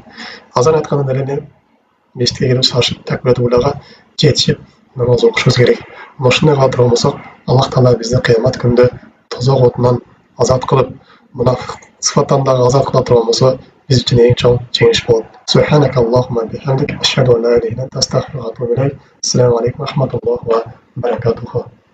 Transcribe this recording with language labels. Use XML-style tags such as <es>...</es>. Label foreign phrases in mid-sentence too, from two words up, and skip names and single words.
<ky>Азан айткандан эле мешитке келип шашып</ky> <ar>تكبيرة الأولى</ar> <ky>жетишип намаз окушубуз керек. Ошондой кыла турган болсок, Аллах Таала бизди кыямат күндө тозок отунан азат кылып, мунафик сыфаттан дагы азат кыла турган болсо, биз үчүн эң чоң жеңиш болот.</ky> <ar>سبحانك اللهم وبحمدك أشهد أن لا إله إلا أنت أستغفرك وأتوب إليك. السلام عليكم ورحمة الله وبركاته.</ar>